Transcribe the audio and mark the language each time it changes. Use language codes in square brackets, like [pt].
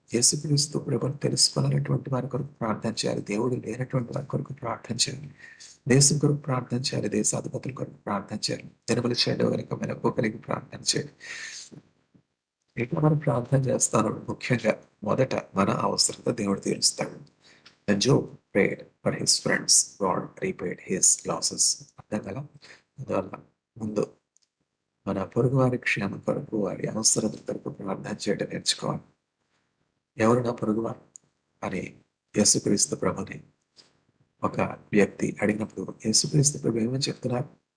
[te] యేసుక్రీస్తు ప్రభువును తెలుసుకోలేనటువంటి వారి కొరకు ప్రార్థన చేయాలి. దేవుడు లేనటువంటి వారి కొరకు ప్రార్థన చేయాలి. దేశం కొరకు ప్రార్థన చేయాలి. దేశాధిపతుల కొరకు ప్రార్థన చేయాలి. దినబలి చేయడం కనుక మెలకు కలిగి ప్రార్థన చేయాలి. ఇట్లా మనం ప్రార్థన చేస్తాను. ముఖ్యంగా మొదట మన అవసరత దేవుడు తీరుస్తాడు. [en] Job prayed for his friends. God repaid his losses. [te] అర్థం కదా? అందువల్ల ముందు మన పొరుగు వారి క్షేమం కొరకు, వారి అవసరతల కొరకు ప్రార్థన చేయడం నేర్చుకోవాలి. ఎవరు నా పొరుగువారు అని యేసుక్రీస్తు ప్రభుని ఒక వ్యక్తి అడిగినప్పుడు యేసుక్రీస్తు ప్రభు ఏమని చెప్తున్నారు?